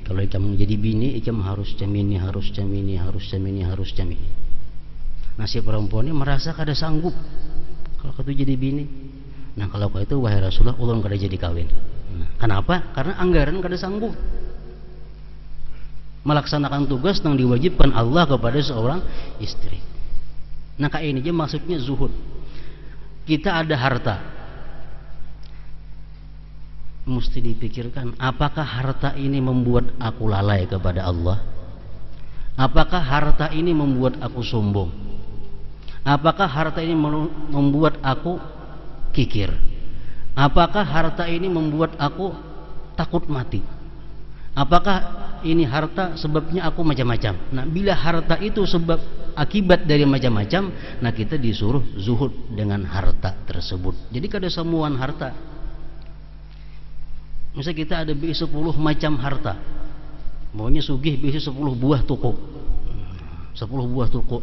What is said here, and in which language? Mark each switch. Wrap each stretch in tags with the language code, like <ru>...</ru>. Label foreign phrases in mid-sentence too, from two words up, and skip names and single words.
<bjn>Kalau ikam jadi bini, ikam harus camini. Nah si perempuan ini merasa kada sanggup kalau itu jadi bini. Nah kalau itu wahai Rasulullah, ulun kada jadi kawin.</bjn> <id>Nah, kenapa? Karena anggaran kada sanggup melaksanakan tugas yang diwajibkan Allah kepada seorang istri. Nah kayak ini aja maksudnya zuhud. Kita ada harta, mesti dipikirkan apakah harta ini membuat aku lalai kepada Allah? Apakah harta ini membuat aku sombong? Apakah harta ini membuat aku kikir? Apakah harta ini membuat aku takut mati? Apakah ini harta sebabnya aku macam-macam? Nah, bila harta itu sebab akibat dari macam-macam, nah kita disuruh zuhud dengan harta tersebut. Jadi kada semuaan harta. Misalnya kita ada 10 macam harta, maunya sugih bisa 10 buah toko, 10 buah toko.</id>